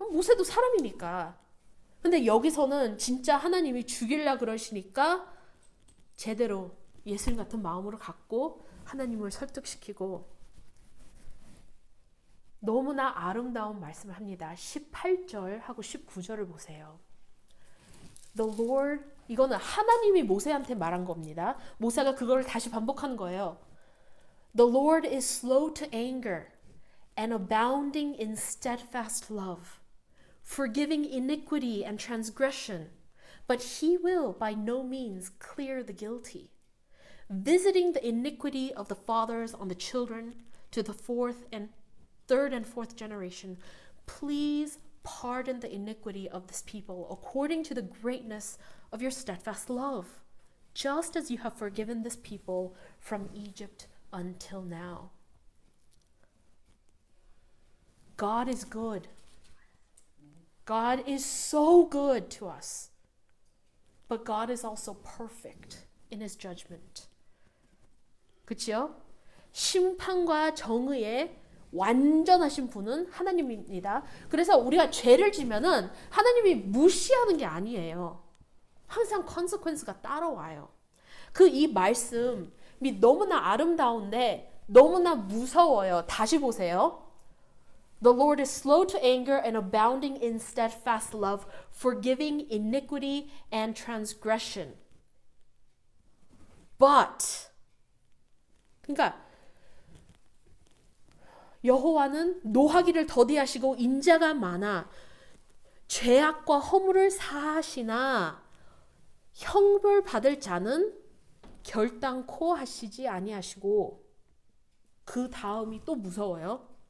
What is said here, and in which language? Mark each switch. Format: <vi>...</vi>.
<ko>모세도 사람이니까. 근데 여기서는 진짜 하나님이 죽이려 그러시니까 제대로 예수님 같은 마음으로 갖고 하나님을 설득시키고 너무나 아름다운 말씀을 합니다. 18절하고 19절을 보세요.</ko> <en>The Lord,</en> <ko>이거는 하나님이 모세한테 말한 겁니다. 모세가 그걸 다시 반복하는 거예요.</ko> <en>The Lord is slow to anger and abounding in steadfast love, forgiving iniquity and transgression, but he will by no means clear the guilty, visiting the iniquity of the fathers on the children to the third and fourth generation. Please pardon the iniquity of this people according to the greatness of your steadfast love, just as you have forgiven this people from Egypt until now. God is good. God is so good to us. But God is also perfect in his judgment.</en> <ko>그치요? 심판과 정의에 완전하신 분은 하나님입니다. 그래서 우리가 죄를 지면은 하나님이 무시하는 게 아니에요. 항상 consequence가 따라와요. 이 말씀이 너무나 아름다운데 너무나 무서워요. 다시 보세요.</ko> <en>The Lord is slow to anger and abounding in steadfast love, forgiving iniquity and transgression.</en> <ko>But, 그러니까 여호와는 노하기를 더디하시고 인자가 많아 죄악과 허물을 사하시나 형벌 받을 자는 결단코 하시지 아니하시고, 그 다음이 또 무서워요.</ko>